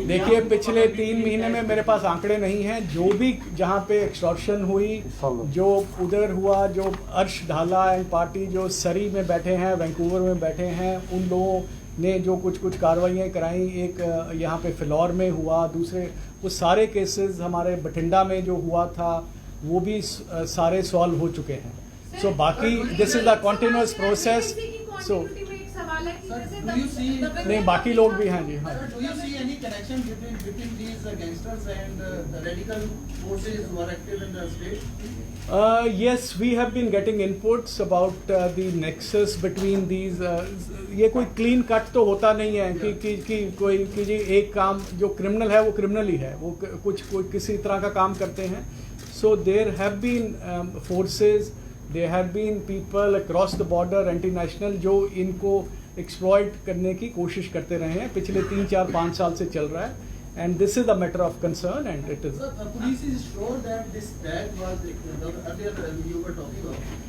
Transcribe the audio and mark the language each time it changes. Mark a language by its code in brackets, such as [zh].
[hi] देखिए पिछले 3 महीने में मेरे पास आंकड़े नहीं हैं, जो भी जहाँ पे एक्सटॉर्शन हुई, जो उधर हुआ, जो अर्श ढाला एंड पार्टी जो सरी में बैठे हैं, वैंकूवर में बैठे हैं, उन लोगों ने जो कुछ कार्रवाइयाँ कराई, एक यहाँ पे फिलौर में हुआ, दूसरे वो सारे केसेस हमारे बठिंडा में जो हुआ था वो भी सारे सॉल्व हो चुके हैं। सो बाकी [en] This is the continuous process. [hi] सो सवाल हालांकि [en] Sir, [hi] जैसे [en] do you see- [hi] नहीं, बाकी लोग भी हैं जी, हाँ। [en] Sir, do you see any connection between these gangsters and the radical forces who are active in the state? Yes, we have been getting inputs about the nexus between these. [hi] ये कोई clean cut तो होता नहीं है कि कोई कि जी एक काम जो क्रिमिनल है वो क्रिमिनल ही है, वो कोई किसी तरह का काम करते हैं. [en] So there have been forces, there have been people across the border, anti-national, [hi] जो इनको exploit करने की कोशिश करते रहे हैं, पिछले 3, 4, 5 साल से चल रहा है. [en] And this is a matter of concern, and it is. Sir, the police is sure that this bag was earlier you were talking about.